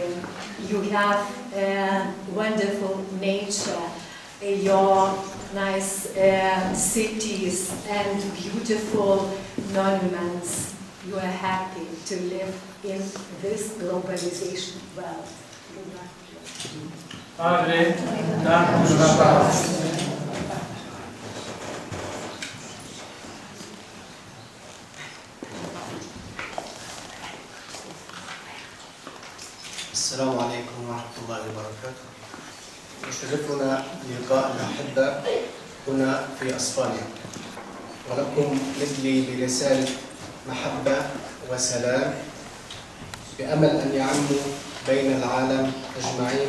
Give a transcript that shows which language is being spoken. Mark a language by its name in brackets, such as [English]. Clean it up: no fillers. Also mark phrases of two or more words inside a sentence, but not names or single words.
[English] You have wonderful nature, your nice cities and beautiful monuments. You are happy to live in this globalization world. [Spanish] Padre, danos la paz. [Arabic] السلام عليكم ورحمة الله وبركاته. يشرفنا لقاء الأحبة هنا في أسبانيا، ولكم مثلي برسالة محبة وسلام بأمل أن يعموا بين العالم أجمعين.